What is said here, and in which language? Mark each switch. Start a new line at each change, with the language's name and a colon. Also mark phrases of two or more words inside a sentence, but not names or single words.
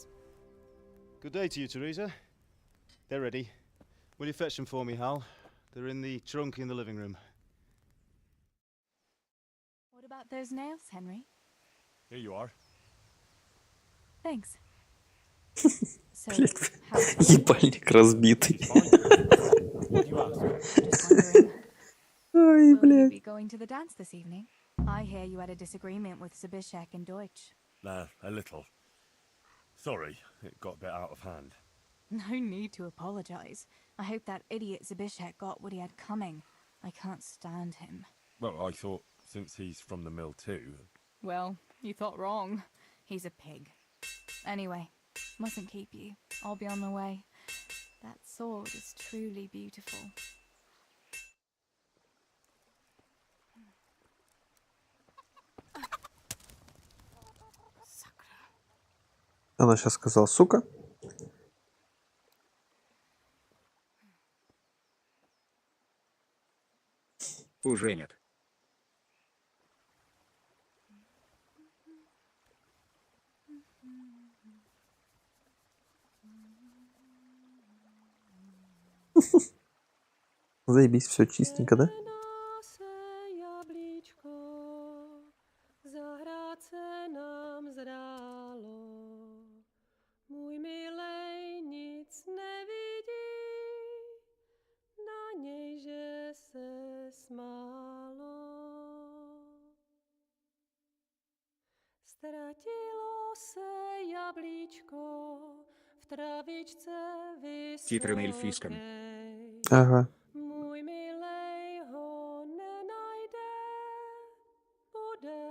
English: Good day to you, Teresa. They're ready. Will you fetch them for me, Hal? They're in the trunk in the living room. What about those nails, Henry? Here you are. Thanks. So,
Russian: Блядь,
English: how's
Russian: ебальник разбитый.
English: What do you ask? just wondering.
Russian: Ой,
English: Will you
Russian: блядь.
English: be going to the dance this evening? I hear you had a disagreement with Zabishek and Deutsch. A little. Sorry, it got a bit out of hand. No need to apologize. I hope that idiot Zabishek got what he had coming. I can't stand him. Well, I thought since he's from the mill too. Well, you thought wrong. He's a pig. Anyway, mustn't keep you. I'll be on my way. That sword is truly beautiful.
Russian: Она сейчас сказала, сука. Уже нет. Заебись, все чистенько, да?
Czech: Zahrát se nám zdálo, můj milej nic nevidí, na něj, že se smálo. Ztratilo se jablíčko v travičce
Russian: Титры на эльфийском.
Czech: vysoké.
Russian: Ага.
Czech: Můj milej ho nenajde,